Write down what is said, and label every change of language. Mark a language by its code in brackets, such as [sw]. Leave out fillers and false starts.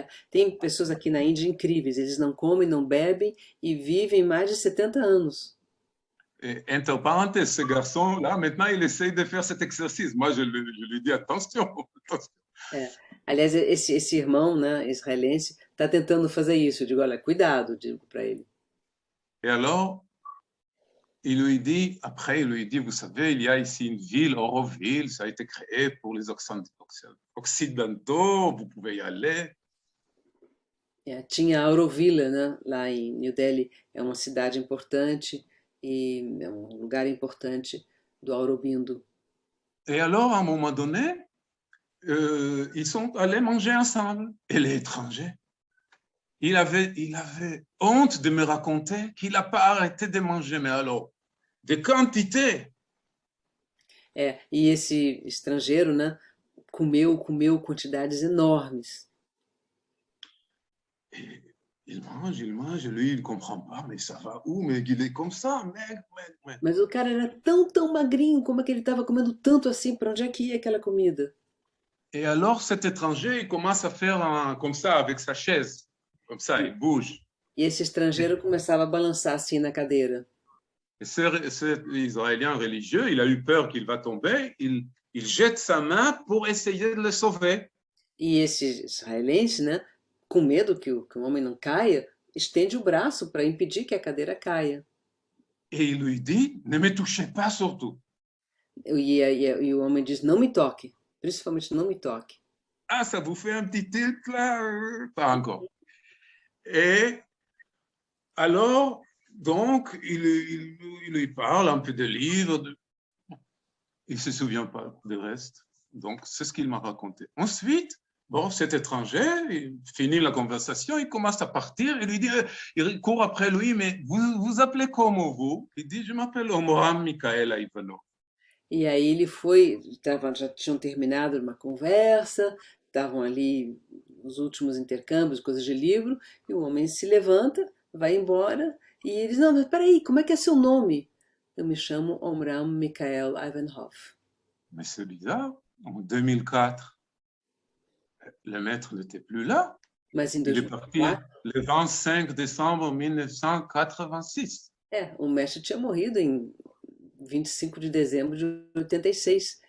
[pt] Tem pessoas aqui na Índia incríveis, eles não comem, não bebem e vivem mais de 70 anos. [fr] Et, entre parenthèses, ce garçon-là, maintenant, il essaye de faire cet exercice. Moi, je lui dis, attention. [pt] Aliás, esse irmão, né, israelense, está tentando fazer isso. Eu digo, olha, cuidado, digo para ele. [fr] Et alors, il lui dit, après, il lui dit, vous savez, il y a ici une ville, Auroville, ça a été créé pour les occidentaux, vous pouvez y aller. [pt] Tinha Auroville, né, lá em New Delhi, é uma cidade importante e é um lugar importante do Aurobindo. [fr] Et alors, à un moment donné, ils sont allés manger ensemble. Et l'étranger, il avait honte de me raconter qu'il n'a pas arrêté de manger, mais alors, de quantité. [pt] E esse estrangeiro, né, comeu quantidades enormes. [fr] Et il mange, lui, il ne comprend pas, mais ça va où? Mais il est comme ça, maigre. [pt] Mas o cara era tão magrinho, como é que ele estava comendo tanto assim? Para onde é que ia aquela comida? [fr] Et alors, cet étranger, il commence à faire comme ça, avec sa chaise. Comme ça, il bouge. [pt] E esse estrangeiro começava a balançar assim na cadeira. [fr] Et cet Israélien religieux, il a eu peur qu'il va tomber, il jette sa main pour essayer de le sauver. [pt] E esse israelense, né, com medo que o homem não caia, estende o braço para impedir que a cadeira caia. [fr] Et il lui dit, ne me touchez pas surtout. [pt] E o homem diz, não me toque, principalmente não me toque. [fr] Ah, ça vous fait un petit tilt là? Pas encore. Et alors, donc, il lui parle un peu de livres. Il ne se souvient pas du reste. Donc, c'est ce qu'il m'a raconté. Ensuite, bon, cet étranger, il finit la conversation, il commence à partir, il lui dit, il court après lui, mais vous appelez comment vous? Il dit, je m'appelle Omram Michael Ivanov. [pt] E aí ele foi, já tinham terminado uma conversa, estavam ali os últimos intercâmbios, coisas de livro, e o homem se levanta, vai embora, e eles, não, mas peraí, como é que é seu nome? Eu me chamo Omram Michael Ivanov. [fr] Mais c'est bizarre, en 2004, le maître n'était plus là. [pt] Mas em [fr] Il est parti [pt] 2004, [fr] le 25 décembre 1986. [pt] o mestre tinha morrido em 25 de dezembro de 86.